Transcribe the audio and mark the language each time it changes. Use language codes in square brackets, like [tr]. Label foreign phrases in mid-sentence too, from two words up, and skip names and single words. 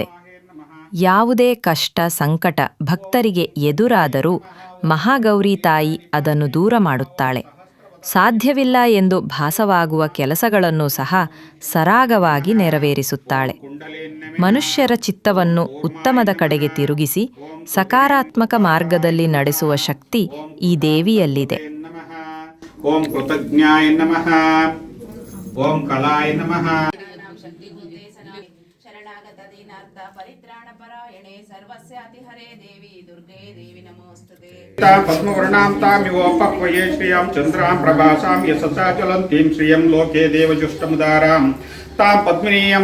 [kn] ಯಾವುದೇ ಕಷ್ಟ ಸಂಕಟ ಭಕ್ತರಿಗೆ ಎದುರಾದರೂ ಮಹಾಗೌರಿ ತಾಯಿ ಅದನ್ನು ದೂರ ಮಾಡುತ್ತಾಳೆ. ಸಾಧ್ಯವಿಲ್ಲ ಎಂದು ಭಾಸವಾಗುವ ಕೆಲಸಗಳನ್ನು ಸಹ ಸರಾಗವಾಗಿ ನೆರವೇರಿಸುತ್ತಾಳೆ. ಮನುಷ್ಯರ ಚಿತ್ತವನ್ನು ಉತ್ತಮದ ಕಡೆಗೆ ತಿರುಗಿಸಿ ಸಕಾರಾತ್ಮಕ ಮಾರ್ಗದಲ್ಲಿ ನಡೆಸುವ ಶಕ್ತಿ ಈ ದೇವಿಯಲ್ಲಿದೆ. [sa] ಓಂ ಕೃತಜ್ಞಾಯ ನಮಃ. ಓಂ ಕಲಾಯ ನಮಃ. सर्वस्यातिहरे देवी दुर्गे देवी नमोस्तुते। पद्मवर्णां तामिवोपक्वये श्रियं चन्द्रां प्रभासां यशसा ज्वलन्तीं श्रियं लोके देवजुष्टमुदारां तां पद्मिनीयं